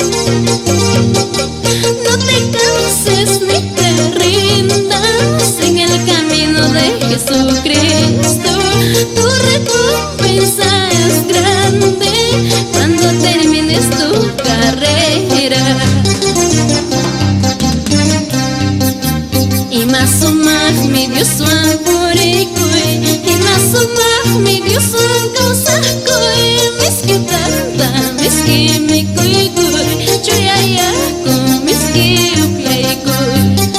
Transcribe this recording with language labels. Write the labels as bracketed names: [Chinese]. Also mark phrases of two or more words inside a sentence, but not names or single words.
[Spanish] No te canses ni te rindas en el camino de Jesucristo. Tu recompensa es grande cuando termines tu carrera. [Quechua] Imasumah mi Dios wan purikoy, Imasumah mi Dios wan kausakoy, miski tanta miski mi koy koy, choyayaku miski upiaykoy.